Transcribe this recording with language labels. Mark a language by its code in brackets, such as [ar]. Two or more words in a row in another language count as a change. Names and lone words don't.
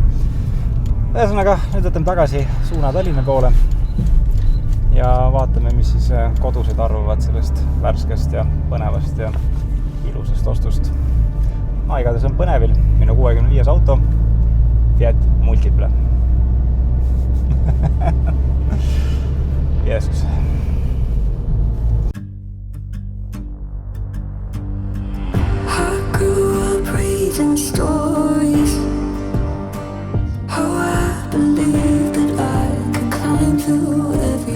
[et] Ühesõnaga, nüüd võtame tagasi suuna Tallinna poole ja vaatame, mis siis kodused arvavad sellest värskest ja põnevast ja ilusast ostust. Ma igatahes on põnevil minu 65 auto Fiat Multiple. Jeesus. [en] Reading stories, how I believed that I could climb through